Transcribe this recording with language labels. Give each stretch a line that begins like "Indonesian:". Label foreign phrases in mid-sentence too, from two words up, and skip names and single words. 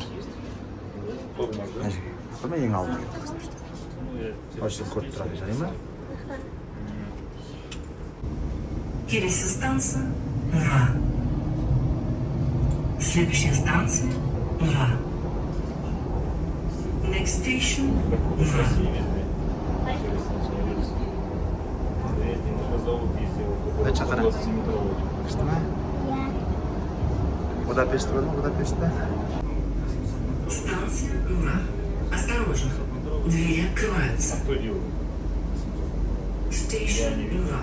Kazakh: Мына жерге. Көрме ең алдына кеттік. Осы көріп тұрады, жарай ма? Келесі станция Ура.
Russian: Следующая станция Ура.
English: Next station Ура.
Kazakh: Дай чақыра. Күшті ма? Иә. Будапешт бар ма? Будапешт па?
Russian: Станция Ура. Осторожно. Двери открываются.
English: Station Ура.